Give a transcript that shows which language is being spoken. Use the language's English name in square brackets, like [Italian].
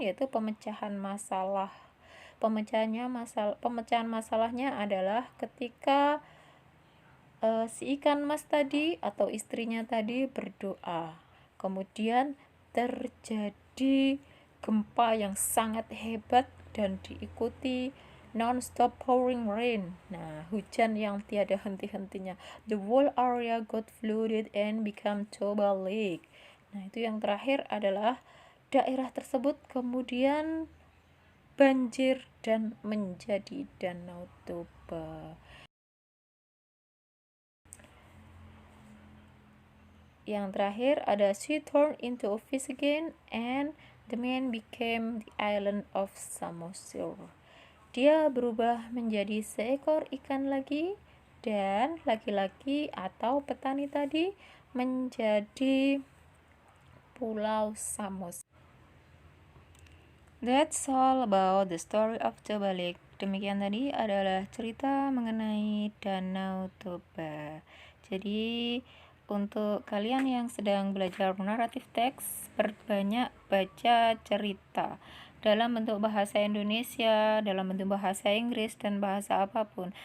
[Indonesian] Yaitu pemecahan masalah. Pemecahan masalahnya adalah ketika si ikan mas tadi atau istrinya tadi berdoa, kemudian terjadi gempa yang sangat hebat dan diikuti [English] non-stop pouring rain. [Indonesian] Nah, hujan yang tiada henti-hentinya. [English] The whole area got flooded and became Toba Lake. [Indonesian] Nah, itu yang terakhir adalah daerah tersebut kemudian banjir dan menjadi Danau Toba. Yang terakhir ada [English] she turned into a fish again and the man became the island of Samosir. [Indonesian] Dia berubah menjadi seekor ikan lagi dan laki-laki atau petani tadi menjadi Pulau Samos. [English] That's all about the story of Toba Lake. [Indonesian] Demikian tadi adalah cerita mengenai Danau Toba. Jadi untuk kalian yang sedang belajar naratif teks, perbanyak baca cerita dalam bentuk bahasa Indonesia, dalam bentuk bahasa Inggris, dan bahasa apapun.